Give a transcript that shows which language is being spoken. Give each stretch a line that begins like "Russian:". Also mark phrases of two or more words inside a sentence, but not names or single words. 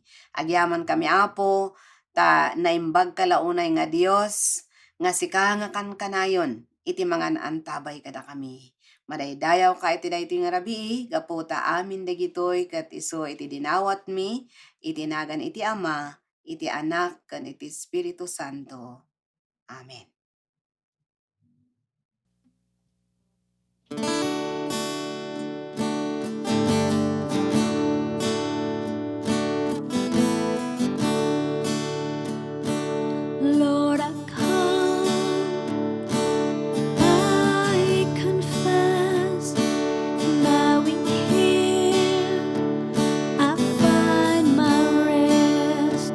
Iloko: Agyaman kami apo ta naimbag kalaunay nga Dios nga sika nga kankanayon iti mga naantabay kada kami. Madaydayaw ka iti daytoy nga rabii, gapu ta amin dagitoy ket isu iti dinawat mi, iti nagan iti Ama, iti Anak, ken iti Espiritu Santo. Amen.
English: Lord, I come, I confess, bowing here, I find my rest.